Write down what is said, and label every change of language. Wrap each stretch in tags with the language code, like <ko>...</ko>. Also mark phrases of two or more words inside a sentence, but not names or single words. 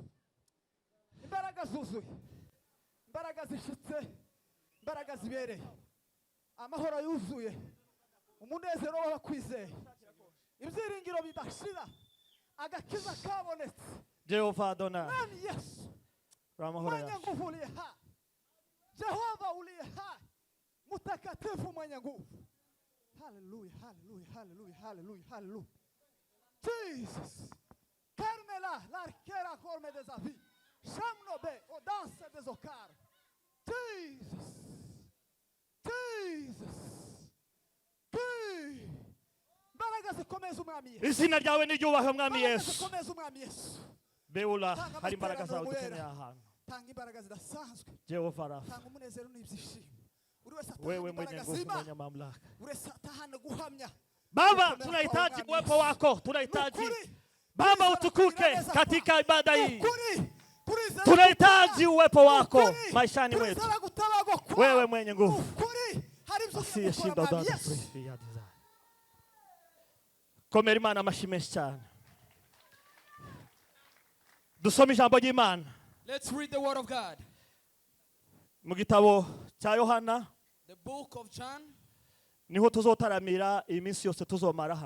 <rw>Imbaraga zuzuye. Imbaraga zishitse. Imbaraga zibereye. Amahoro yuzuye. Umunezero w'abakwizeye. Ibyiringiro bidashira. Agakiza kabonetse. Jehova Adonai. Mwami Yesu. Ramahoro yacu.</rw> <sw>Nguvu uliye hai. Jehova uliye hai. Mutakatifu mwenye nguvu. Hallelujah, hallelujah, hallelujah, hallelujah, hallelujah. Jesus. Carmela, l'archera corme des avis. Chamnobe, audanse des ocar.</sw> <rw>Jesus. Jesus. Mbaraga zikomeza umwami Yesu. Izina ryawe niryubahwe mwami Yesu. Zikomeza umwami Yesu. Beula hari imbaraga zawe dukeneye ahantu. Tanga imbaraga zidasanzwe. Jehova Rafa. Tanga umunezero n'ibyishimo.</rw> <sw>Wewe mwenye nguvu, mwenye mamlaka.</sw> <rw>Guhamya.</rw> <sw>Baba, tunahitaji uwepo wako, tunahitaji Baba utukuke katika ibada hii. Tunahitaji uwepo wako maishani mwetu. Wewe mwenye nguvu. Asiyeshinda udhaifu.</sw> <rw>Komera Imana amashyi menshi cyane. Dusome ijambo ry'Imana.</rw> <en>Let's read the word of God.</en> <rw>Mu gitabo cya Yohana,</rw> <en>the book of John.</en> <rn>Niho tuzotaramira iminsi yose tuzomara hano.</rn>